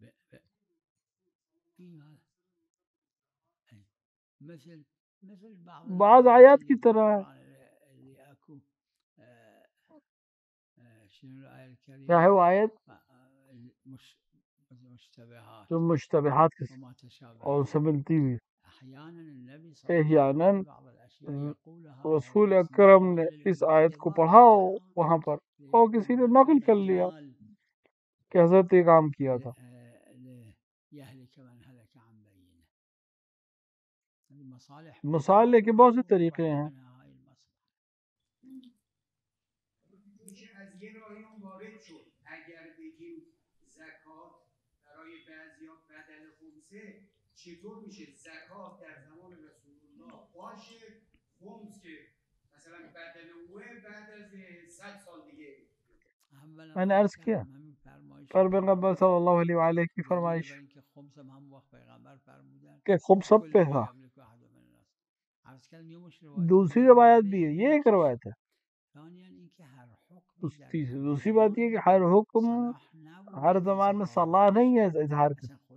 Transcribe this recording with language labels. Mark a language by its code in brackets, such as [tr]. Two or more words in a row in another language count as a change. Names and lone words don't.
[ur] بعض آیات کی طرح ہے، کیا ہے وہ آیت جو مشتبہات کے اور ان سے ملتی ہوئی، احیاناً رسول اکرم نے اس آیت کو پڑھا وہاں پر، اور کسی نے نقل کر لیا کہ حضرت یہ کام کیا تھا۔ مصالح کے بہت سے طریقے ہیں، [fa] میشه از یه راهی هم وارد شد. اگر بگیم زکات برای بعضیا بدل خمسه، چطور میشه زکات در زمان رسول الله باشه، خمس که مثلا بدل اوه بعد از 100 سال دیگه؟ [ur] میں نے عرض کیا پر پیغمبر صلی اللہ علیہ وآلہ کی فرمائش کہ خمس سب پہ تھا۔ دوسری روایت بھی ہے، یہ ایک روایت ہے۔ دوسری بات یہ کہ ہر حکم ہر زمان میں صلاح نہیں ہے اظہار کا۔